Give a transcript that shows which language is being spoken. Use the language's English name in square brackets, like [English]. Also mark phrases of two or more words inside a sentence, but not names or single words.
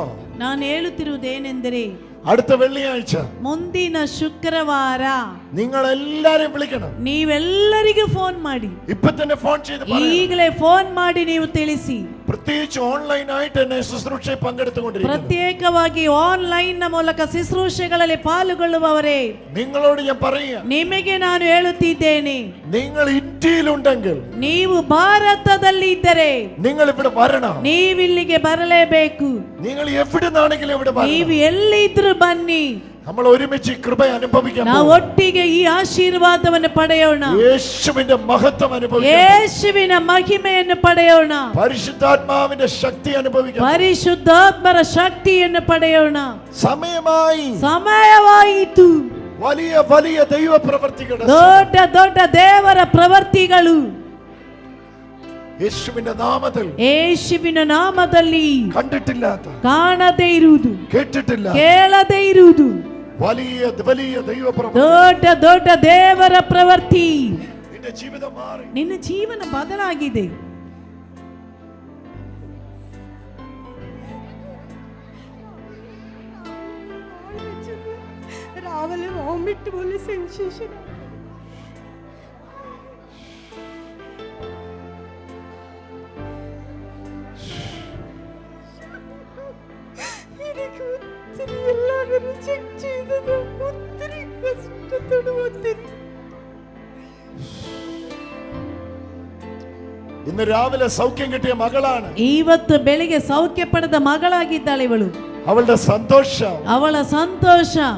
[Kannada] ನಾನು ಹೇಳುತ್ತಿರುವುದೇನೆಂದರೆ [Malayalam] അടുത്ത വെള്ളിയാഴ്ച [Kannada] ಮುಂದಿನ ಶುಕ್ರವಾರ [Malayalam] നിങ്ങൾ എല്ലാരെയും വിളിക്കണം. [Kannada] ನೀವೆಲ್ಲರಿಗೂ ಫೋನ್ ಮಾಡಿ, [Malayalam] ഇപ്പൊ തന്നെ ഫോൺ ചെയ്ത് പറയണം. [Kannada] ಈಗಲೇ ಫೋನ್ ಮಾಡಿ ನೀವು ತಿಳಿಸಿ. [Malayalam] പ്രത്യേകിച്ച് ഓൺലൈൻ ആയിട്ട് തന്നെ ശുശ്രൂഷയിൽ പങ്കെടുത്തുകൊണ്ടിരിക്കുന്നു. [Kannada] ಪ್ರತ್ಯೇಕವಾಗಿ ಆನ್ಲೈನ್ ಮೂಲಕ ശുശ്രൂഷೆಗಳಲ್ಲಿ ಪಾಲ್ಗೊಳ್ಳುವವರೇ, [Malayalam] നിങ്ങളോട് ഞാൻ പറയാ, [Kannada] ನಿಮಗೆ ನಾನು ಹೇಳುತ್ತಿದ್ದೇನೆ, [Malayalam] നിങ്ങൾ ഇന്ത്യയിലുണ്ടെങ്കിൽ, [Kannada] ನೀವು ಭಾರತದಲ್ಲಿ ಇದ್ದರೆ [Malayalam] നിങ്ങൾ ഇവിടെ വരണം. [Kannada] ನೀವಿಲ್ಲಿಗೆ ಬರಲೇಬೇಕು. [Malayalam] നിങ്ങൾ എവിടുന്നാണെങ്കിലും ഇവിടെ [Kannada] ನೀವು [Malayalam] വരണം. [Kannada] ಎಲ್ಲಿದ್ರು ಬನ್ನಿ. [Malayalam] നമ്മൾ ഒരുമിച്ച് കൃപ അനുഭവിക്കാൻ [Kannada] ನಾವು [Malayalam] പോകുന്നു. [Kannada] ಒಟ್ಟಿಗೆ ಈ ಆಶೀರ್ವಾದವನ್ನು ಪಡೆಯೋಣ. [Malayalam] യേശുവിന്റെ മഹത്വം അനുഭവിക്കാൻ, [Kannada] ಯೇಸುವಿನ ಮಹಿಮೆಯನ್ನು ಪಡೆಯೋಣ. [Malayalam] പരിശുദ്ധാത്മാവിന്റെ ശക്തി അനുഭവിക്കാൻ, [Kannada] ಪರಿಶುದ್ಧಾತ್ಮರ ಶಕ್ತಿಯನ್ನು ಪಡೆಯೋಣ. [Malayalam] സമയമായി, [Kannada] ಸಮಯವಾಯಿತು. [Malayalam] വലിയ വലിയ ദൈവ പ്രവർത്തികൾ, [Kannada] ದೊಡ್ಡ ದೊಡ್ಡ ದೇವರ ಪ್ರವೃತ್ತಿಗಳು [Malayalam] യേശുവിന്റെ നാമത്തിൽ, [Kannada] ಯೇಸುವಿನ ನಾಮದಲ್ಲಿ [Malayalam] കണ്ടിട്ടില്ലാത്ത, [Kannada] ಕಾಣದೇ ಇರುವುದು, [Malayalam] കേട്ടിട്ടില്ല, [Kannada] ಕೇಳದೇ ಇರುವುದು [Malayalam] വലിയ വലിയ ദൈവ പ്രവർത്തി. [Kannada] ದೊಡ್ಡ ದೊಡ್ಡ ದೇವರ ಪ್ರವೃತ್ತಿ. [Malayalam] നിന്റെ ജീവിതം മാറി. [Kannada] ನಿನ್ನ ಜೀವನ ಬದಲಾಗಿದೆ. [Malayalam] രാവിലെ വോമിറ്റ് പോലെ സെൻസേഷൻ. എനിക്ക് ഒത്തിരി എല്ലാവരും റിജക്ട് ചെയ്തത്, ഒത്തിരി കഷ്ടത്തോട് ഒത്തിരി. ഇന്ന് രാവിലെ സൗഖ്യം കിട്ടിയ മകളാണ്. [Kannada] ಇವತ್ತು ಬೆಳಿಗ್ಗೆ ಸೌಖ್ಯ ಪಡೆದ ಮಗಳಾಗಿದ್ದಾಳೆ ಇವಳು. [Malayalam] അവളുടെ സന്തോഷം, [Kannada] ಅವಳ ಸಂತೋಷ